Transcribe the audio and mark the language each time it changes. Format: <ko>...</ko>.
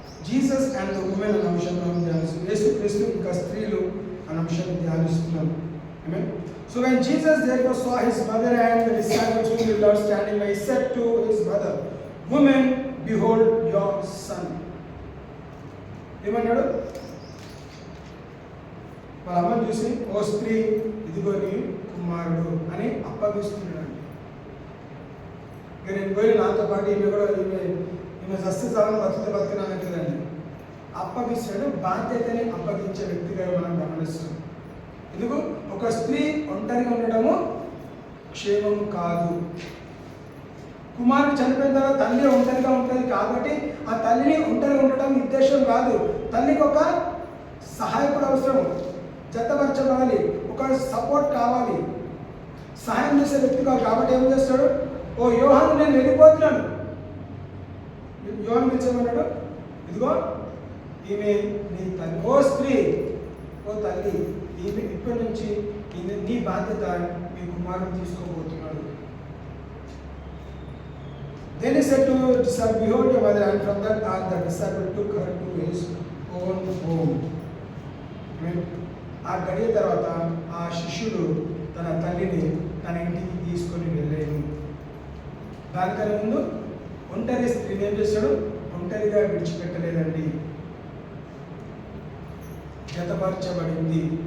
<te>Jesus and the women అనే అంశాన్ని మనం ధ్యానిస్తున్నాం. యేసుక్రీస్తు ఇంకా స్త్రీలు అనే అంశాన్ని ధ్యానిస్తున్నాం.</te> <en>Amen. So when Jesus therefore saw his mother and the disciples whom he loved standing by, he said to his mother, "Woman, behold your son."</en> <te>ఏమన్నాడు? వాళ్ళ అమ్మని చూసి, ఓ స్త్రీ, ఇదిగో నీ కుమారుడు అని అప్పగిస్తున్నాడు. ఇక నేను పోయి నాతో పాటు ఈమె కూడా ఈమె సస్యసాలను బతుకుతే బతుకున్నానంటుందండి. అప్పగిస్తాడు. బాధ్యతని అప్పగించే వ్యక్తిగా మనం గమనిస్తాం. ఎందుకు? ఒక స్త్రీ ఒంటరిగా ఉండటము క్షేమం కాదు. కుమారుడు చనిపోయిన తర్వాత తల్లి ఒంటరిగా ఉంటుంది కాబట్టి ఆ తల్లిని ఒంటరిగా ఉండటం ఉద్దేశం కాదు. తల్లికి ఒక సహాయకుడు అవసరం, జతపరచబడాలి, ఒక సపోర్ట్ కావాలి, సహాయం చేసే వ్యక్తి కావాలి. కాబట్టి ఏం చేస్తాడు? ఓ యోహాను, నేను వెళ్ళిపోతున్నాను. యోహాను పిలిచేమన్నాడు, ఇదిగో ఈమె నీ తల్లి. ఓ స్త్రీ, ఓ తల్లి, ఈమె ఇప్పటి నుంచి నీ బాధ్యత, మీ కుమారుడు తీసుకోబోతున్నాడు.</te> <en>Then he said to disciple, behold your mother, and from that hour the disciple took her to his own home.</en> <te>ఆ గడియ తర్వాత ఆ శిష్యుడు తన తల్లిని తన ఇంటికి తీసుకొని వెళ్ళాను. దానికన్నా ముందు ఒంటరి స్త్రీని ఏం చేశాడు? ఒంటరిగా విడిచిపెట్టలేదండి, జతపరచబడింది.</te>